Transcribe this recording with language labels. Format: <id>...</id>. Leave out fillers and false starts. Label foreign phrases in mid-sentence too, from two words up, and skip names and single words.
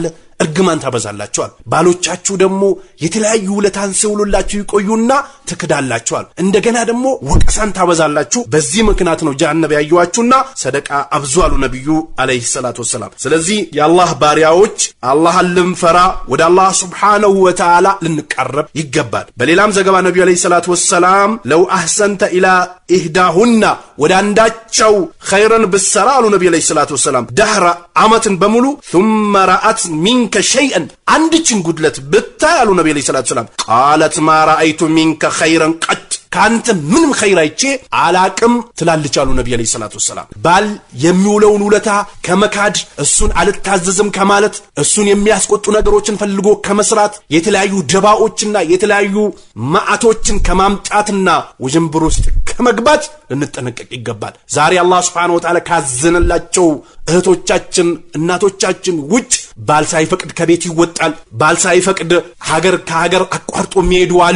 <am>እርግማን ታበዛላችኋል። ባሎቻችሁ ደግሞ የተለያዩ ውለታን ሲውሉላችሁ ይቆዩና ትክዳላችኋል። እንደገና ደግሞ ወቀሳን ታበዛላችሁ። በዚህ ምክንያት ነው ጀሃነም ያዩዋችሁና ሰደቃ አብዙ አሉ ነብዩ</am> <ar>عليه الصلاة والسلام።</ar> <am>ስለዚህ የአላህ ባሪያዎች አላህን ልንፈራ ወደ አላህ</am> <ar>سبحانه وتعالى</ar> <am>ልንቀርብ ይገባል። በሌላም ዘገባ ነብዩ</am> <ar>عليه الصلاة والسلام لو أحسنت إلى</ar> <am>ኢህዳሁና ወደ አንዳቸው ኸይረን ብሰራ አሉ ነብዩ</am> <ar>عليه الصلاة والسلام الدهر</ar> <am>ዓመትን በሙሉ</am> <ar>ثم رأت منك شيئا</ar> <am>አንድችን ጉድለት ብታይ አሉ ነብዩ</am> <ar>عليه الصلاة والسلام قالت ما رأيت منك خيرا قط</ar> <am>ካንተ ምንም ኸይር አይቼ አላቅም ትላለች አሉ ነብዩ</am> <ar>عليه الصلاة والسلام።</ar> <am>ባል የሚውለውን ውለታ ከመካድ እሱን አልታዘዝም ከማለት እሱን የሚያስቆጡ ነገሮችን ፈልጎ ከመስራት የተለያዩ ደባዎችና የተለያዩ ማአቶችን ከማምጣትና ወጀንብር ውስጥ ከመግባት ልንጠነቀቅ ይገባል። ዛሬ አላህ</am> <ar>سبحانه وتعالى</ar> <am>ካዘነላቸው እህቶቻችን እናቶቻችን ውጭ ባል ሳይፈቅድ ከቤት ይወጣል። ባል ሳይፈቅድ ሀገር ከሀገር አቋርጦ የሚሄዱ አሉ።</am>